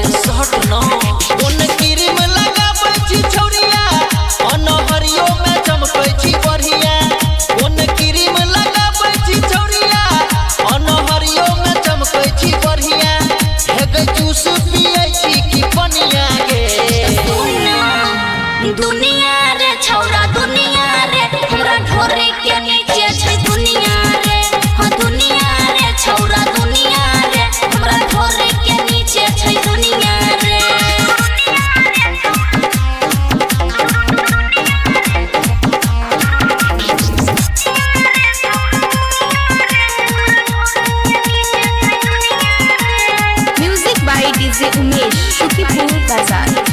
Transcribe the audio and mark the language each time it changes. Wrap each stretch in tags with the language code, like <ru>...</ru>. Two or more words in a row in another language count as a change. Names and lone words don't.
<mai>शर्ट न कोन क्रीम लगाबै छी छौरिया अनहरियो में चमकै छी बढ़िया कोन क्रीम लगाबै छी छौरिया अनहरियो में चमकै छी बढ़िया एक जूस पियै छी कि पनिया गे दुनिया रे छौरा दुनिया रे हमरा ढोरे के नीचे छै दुनिया रे हां दुनिया रे छौरा दुनिया रे हमरा ढोरे के नीचे छै दुनिया रे</mai> <en>music by DJ</en> <mai>उमेश शुकीपुर बाजार</mai>